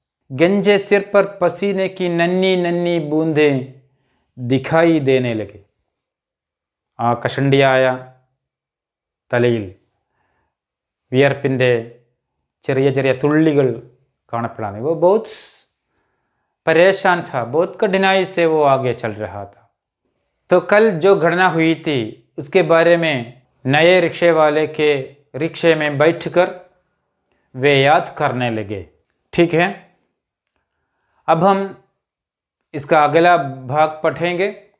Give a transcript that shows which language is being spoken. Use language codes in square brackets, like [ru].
[hi] गंजे सिर पर पसीने की नन्ही नन्ही बूंदें दिखाई देने लगे. [ml] ആ കഷണ്ടിയായ തലയിൽ വിയർപ്പിൻ്റെ ചെറിയ ചെറിയ തുള്ളികൾ കാണപ്പെടാൻ. [hi] वो बहुत परेशान था, बहुत कठिनाई से वो आगे चल रहा था. तो कल जो घटना हुई थी उसके बारे में नए रिक्शे वाले के रिक्शे में बैठकर वे याद करने लगे. ठीक है, अब हम इसका अगला भाग पढ़ेंगे.